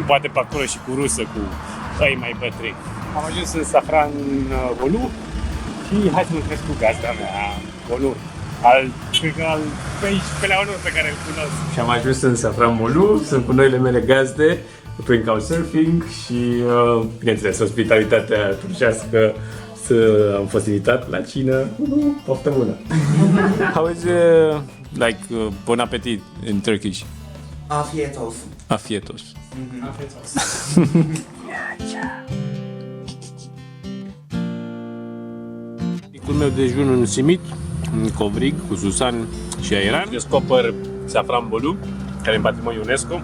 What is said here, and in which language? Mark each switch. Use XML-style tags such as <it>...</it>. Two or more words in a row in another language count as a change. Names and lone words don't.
<ro>Poate pe acolo și cu rusă, cu ei mai bătrâni. Am ajuns în Safranbolu și hai să mă întâlnesc cu gazda mea, Onur. Cred că al 11-lea Onur pe care îl cunosc. Și am ajuns în Safranbolu, sunt cu noile mele gazde, prin Couchsurfing și, bineînțeles, ospitalitatea turcească. Am fost invitat la cină. Poftă bună!</ro> <en>How is bon appetit in Turkish?</en> <tr>Afiyet olsun. Afiyet olsun. Afiyet olsun.</tr> <ro>Micul meu dejun în Simit, în Covrig, cu Susan și Airan. Descoper Safranbolu, care e în patrimoniu UNESCO.</ro>